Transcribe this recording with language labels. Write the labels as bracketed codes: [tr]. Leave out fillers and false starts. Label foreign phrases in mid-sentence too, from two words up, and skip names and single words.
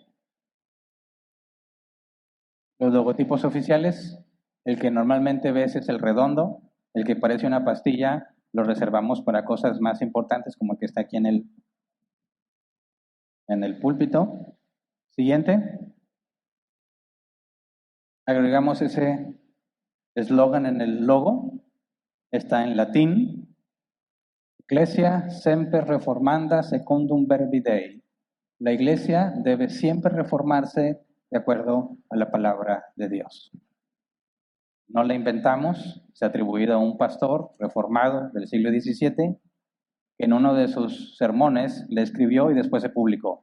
[es] Los logotipos oficiales, el que normalmente ves es el redondo, el que parece una pastilla, lo reservamos para cosas más importantes como el que está aquí en el púlpito. Siguiente. Agregamos ese eslogan en el logo. Está en latín. [la] Ecclesia semper reformanda secundum verbi Dei. [es] La iglesia debe siempre reformarse de acuerdo a la palabra de Dios. No la inventamos, se ha atribuido a un pastor reformado del siglo XVII que en uno de sus sermones le escribió y después se publicó.